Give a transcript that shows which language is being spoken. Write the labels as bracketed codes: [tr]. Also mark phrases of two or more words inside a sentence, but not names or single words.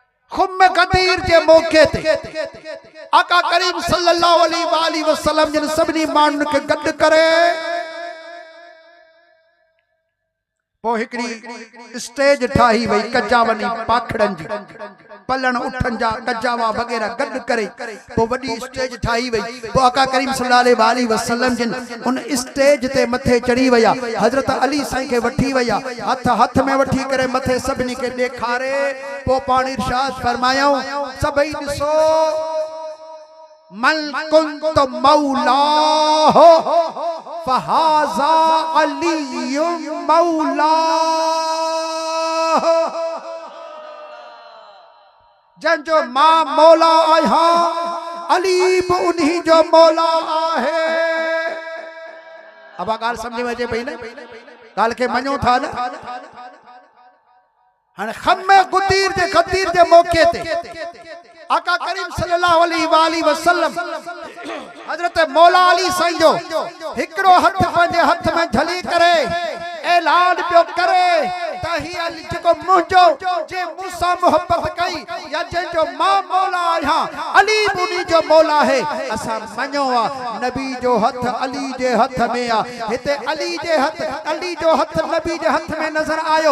[sd] खुम गदीर जे मौके ते आका करीम [ar] صلى الله عليه وسلم [sd] जिन सभनी माण्हुनि खे गॾु करे पो हिकड़ी स्टेज ठाही वई कजावनी पाखड़न जी पलण उठन जा कजावा वगैरह गड करे पो वडी स्टेज ठाही वई पो आका करीम [ar] صلى الله عليه وسلم [sd] जिन उन स्टेज ते मथे चढ़ी वया हजरत अली साईं के वठी वया हथ हथ में वठी करे मथे सबनी के देखारे पो पानी इरशाद फरमायो सभई दिसो [ar] من كنت مولاه فهذا علي مولاه [sd] जन जो मां मौला आया अली भी उन्हीं जो मौला आहे। अब गाल समझ में अचे पई न गाल के मञो था न हाणे खम्मे गुदीर जे मौके ते आका करीम [ar] صلى الله عليه وسلم [sd] हजरत मौला अली साईं जो हिकड़ो हथ पंहिंजे हथ में झली करे ऐलान पियो करे त ही अली जेको मुंहिंजो जे मूंसां मोहब्बत कई या जंहिंजो मां मौला आहियां अली मुनी जो मौला है असां मञो आ नबी जो हथ अली जे हथ में आ हिते अली जो हथ नबी जे हथ में नजर आयो।